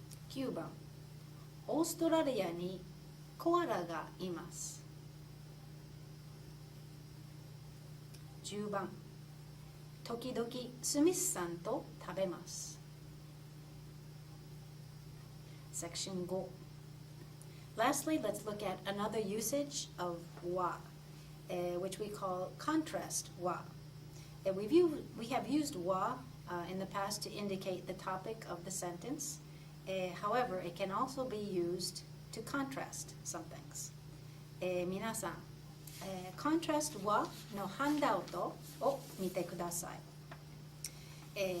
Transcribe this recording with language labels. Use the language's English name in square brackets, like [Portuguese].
[Japanese] 9番。オーストラリアにコアラがいます。 10番。時々スミスさんと食べます。 [English] Section 5. Lastly, let's look at another usage of は, which we call contrast は. We have used は in the past to indicate the topic of the sentence. However, it can also be used to contrast some things. [Japanese] 皆さん、contrast はのハンダウトを見てください。